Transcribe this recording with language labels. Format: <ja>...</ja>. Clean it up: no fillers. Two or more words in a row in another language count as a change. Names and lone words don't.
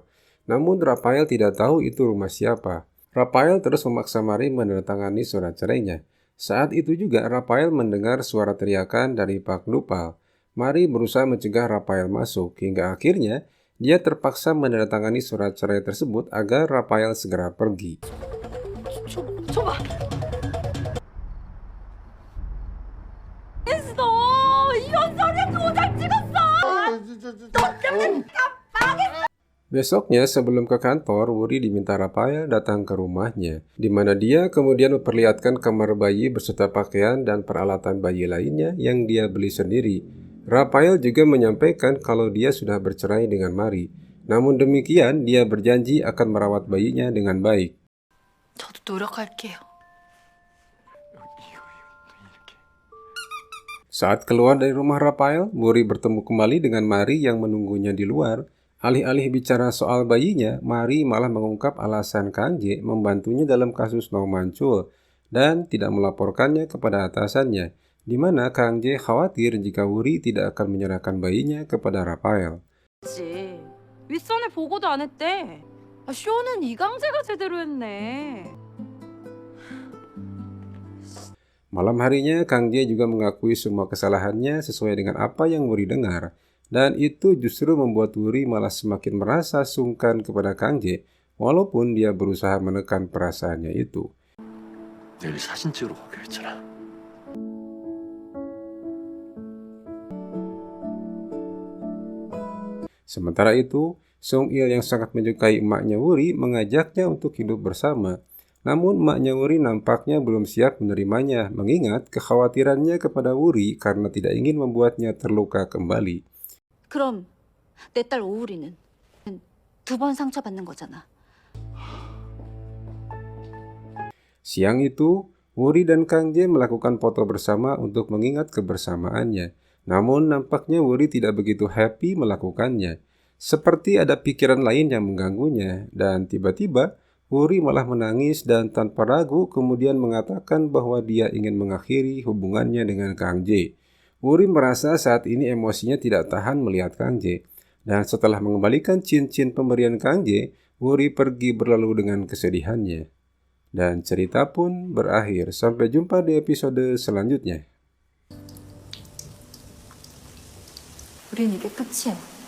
<id>Namun Rafael tidak tahu itu rumah siapa. Rafael terus memaksa Mari menandatangani surat cerainya. Saat itu juga Rafael mendengar suara teriakan dari Pak Dupal. Mari berusaha mencegah Rafael masuk, hingga akhirnya dia terpaksa menandatangani surat cerai tersebut agar Rafael segera pergi.</id> <ko>줘봐. 했어. 이런 소리야 도장 찍었어.</ko> <id>Besoknya sebelum ke kantor, Wuri diminta Rafael datang ke rumahnya, di mana dia kemudian memperlihatkan kamar bayi beserta pakaian dan peralatan bayi lainnya yang dia beli sendiri. Rafael juga menyampaikan kalau dia sudah bercerai dengan Mari. Namun demikian, dia berjanji akan merawat bayinya dengan baik.</id> <ko>저도 노력할게요.</ko> <id>Saat keluar dari rumah Rafael, Wuri bertemu kembali dengan Mari yang menunggunya di luar. Alih-alih bicara soal bayinya, Mari malah mengungkap alasan Kang Jae membantunya dalam kasus No Manchul dan tidak melaporkannya kepada atasannya, di mana Kang Jae khawatir jika Wuri tidak akan menyerahkan bayinya kepada Rafael.</id> <ko>지 윗선에 보고도 안 했대. 쇼는 이강재가 제대로 했네.</ko> <id>Malam harinya, Kang Jae juga mengakui semua kesalahannya sesuai dengan apa yang Wuri dengar. Dan itu justru membuat Wuri malah semakin merasa sungkan kepada Kang Jae, walaupun dia berusaha menekan perasaannya itu.</id> <ko>내일 사진 찍으러 가기로 했잖아.</ko> <id>Sementara itu, Sung Il yang sangat menyukai emaknya Wuri mengajaknya untuk hidup bersama. Namun emaknya Wuri nampaknya belum siap menerimanya, mengingat kekhawatirannya kepada Wuri karena tidak ingin membuatnya terluka kembali.</id> <ko>그럼 내 딸 오우리는 2번 상처받는 거잖아.</ko> <id>Siang itu, Wuri dan Kang Jae melakukan foto bersama untuk mengingat kebersamaannya. Namun nampaknya Wuri tidak begitu happy melakukannya. Seperti ada pikiran lain yang mengganggunya, dan tiba-tiba Wuri malah menangis dan tanpa ragu kemudian mengatakan bahwa dia ingin mengakhiri hubungannya dengan Kang Jae. Wuri merasa saat ini emosinya tidak tahan melihat Kang Jae. Dan setelah mengembalikan cincin pemberian Kang Jae, Wuri pergi berlalu dengan kesedihannya. Dan cerita pun berakhir. Sampai jumpa di episode selanjutnya.</id> <ko>우린 이게 끝이야.</ko>